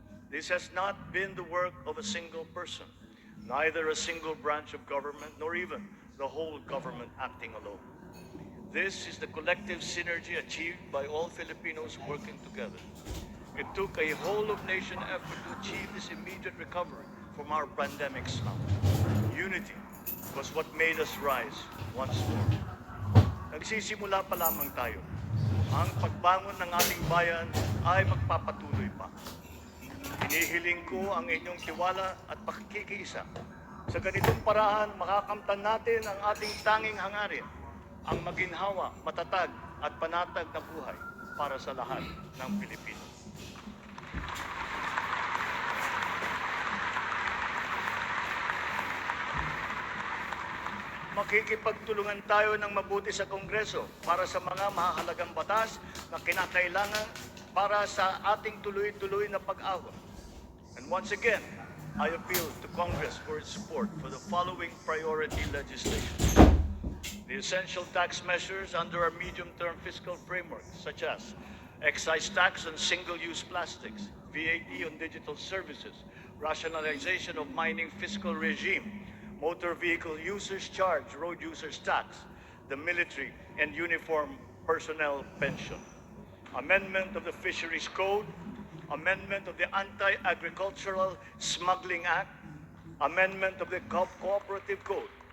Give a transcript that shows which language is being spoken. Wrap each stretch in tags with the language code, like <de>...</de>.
<en>This has not been the work of a single person, neither a single branch of government, nor even the whole government acting alone. This is the collective synergy achieved by all Filipinos working together. It took a whole-of-nation effort to achieve this immediate recovery from our pandemic slump. Unity was what made us rise once more.</en> <tl>Nagsisimula pa lamang tayo. Ang pagbangon ng ating bayan ay magpapatuloy pa. Hinihiling ko ang inyong tiwala at pakikiisa. Sa ganitong paraan, makakamtan natin ang ating tanging hangarin, ang maginhawa, matatag at panatag na buhay para sa lahat ng Pilipino. Makikipagtulungan tayo ng mabuti sa Kongreso para sa mga mahahalagang batas na kinakailangan para sa ating tuloy-tuloy na pag-awat.</tl> <en>And once again, I appeal to Congress for its support for the following priority legislation. The essential tax measures under our medium-term fiscal framework, such as excise tax on single-use plastics, VAT on digital services, rationalization of mining fiscal regime, motor vehicle users charge, road users tax, the military and uniform personnel pension, amendment of the Fisheries Code, amendment of the Anti-Agricultural Smuggling Act, amendment of the Cooperative Code,</en>